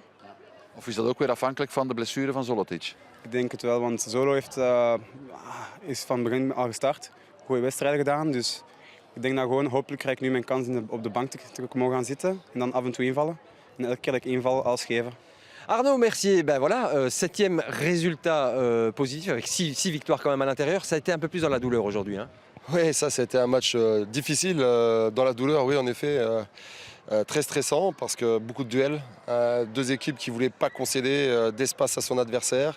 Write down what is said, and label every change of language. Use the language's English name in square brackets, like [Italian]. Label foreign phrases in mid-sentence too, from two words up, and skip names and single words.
[Dutch] Of is dat ook weer afhankelijk van de blessure van Zolotic? Ik denk het wel, want Zolo is van het begin al gestart. Goede wedstrijden gedaan, dus ik denk dat gewoon hopelijk krijg ik nu mijn kans op de bank te mogen gaan zitten en dan af en toe invallen. En elke keer dat ik inval, alles geven. [French] Arnaud Mercier, ben voilà, 7e résultat positif avec 6 victoires quand même à l'intérieur. Ça a été un peu plus dans la douleur aujourd'hui. Hein. Oui, ça a été un match difficile dans la douleur, oui, en effet. Très stressant parce que beaucoup de duels, deux équipes qui ne voulaient pas concéder d'espace à son adversaire.